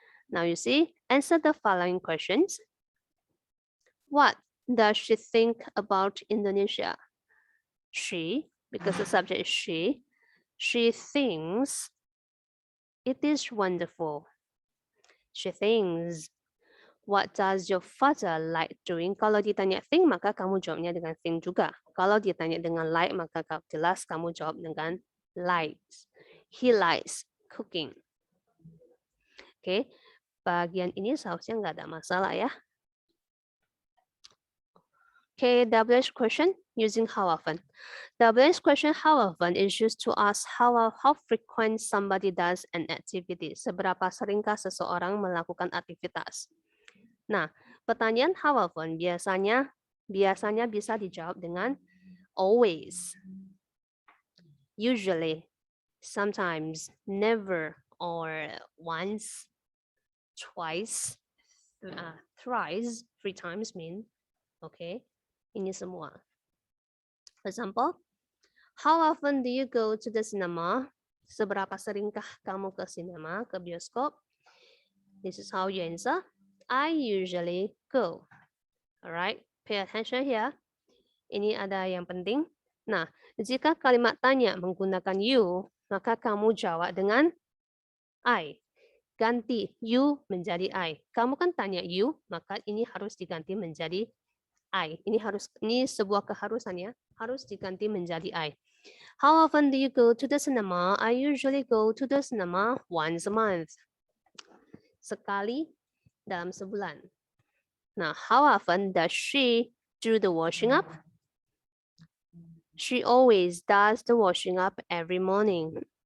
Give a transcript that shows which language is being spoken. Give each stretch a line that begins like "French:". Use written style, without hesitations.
English: Now you see, answer the following questions. What does she think about Indonesia? She, because the subject is she thinks it is wonderful. She thinks. What does your father like doing?
Indonesian: Kalau ditanya think, maka kamu jawabnya dengan think juga. Kalau ditanya dengan like, maka jelas kamu jawab dengan likes.
English: He likes cooking.
Indonesian: Oke, bagian ini seharusnya nggak ada masalah ya.
English: Okay, WH question using how often. WH question how often is used to ask how frequent somebody does an activity.
Indonesian: Seberapa seringkah seseorang melakukan aktivitas. Nah, pertanyaan how often biasanya bisa dijawab dengan
English: always, usually, sometimes, never, or once, twice, thrice, 3 times mean, okay.
Indonesian: Ini semua.
English: For example, how often do you go to the cinema?
Indonesian: Seberapa seringkah kamu ke sinema, ke bioskop?
English: This is how you answer. I usually go. Alright, pay attention here.
Indonesian: Ini ada yang penting. Nah, jika kalimat tanya menggunakan you, maka kamu jawab dengan I. Ganti you menjadi I. Kamu kan tanya you, maka ini harus diganti menjadi I. Ini sebuah keharusan ya, harus diganti menjadi I.
English: How often do you go to the cinema? I usually go to the cinema once a month.
Indonesian: Sekali dalam sebulan.
English: Now, how often does she do the washing up? She always does the washing up every morning.